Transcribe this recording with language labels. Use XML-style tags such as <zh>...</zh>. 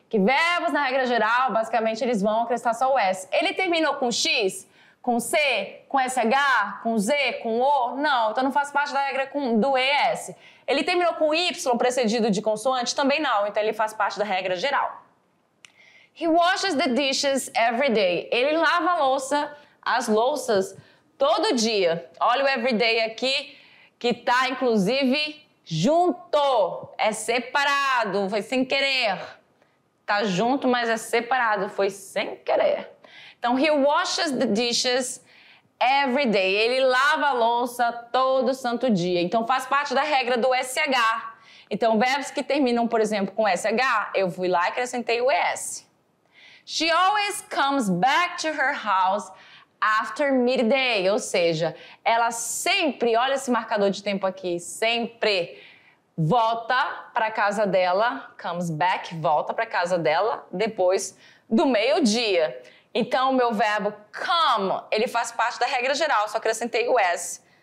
<pt>Que verbos na regra geral, basicamente, eles vão acrescentar só o S. Ele terminou com X? Com C, com SH, com Z, com O? Não, então não faz parte da regra do ES. Ele terminou com Y precedido de consoante? Também não, então ele faz parte da regra geral.</pt> <en>He washes the dishes every day.</en> <pt>Ele lava a louça, as louças, todo dia. Olha o everyday aqui, que tá inclusive junto, é separado, foi sem querer. Tá junto, mas é separado, foi sem querer. Então,</pt> <en>he washes the dishes every day.</en> <pt>Ele lava a louça todo santo dia. Então, faz parte da regra do SH. Então, verbos que terminam, por exemplo, com SH, eu fui lá e acrescentei o ES.</pt> <en>She always comes back to her house after midday.</en> <pt>Ou seja, ela sempre, olha esse marcador de tempo aqui, sempre volta para casa dela, comes back, volta para casa dela depois do meio-dia. Então, o meu verbo come, ele faz parte da regra geral, só acrescentei o S.</pt>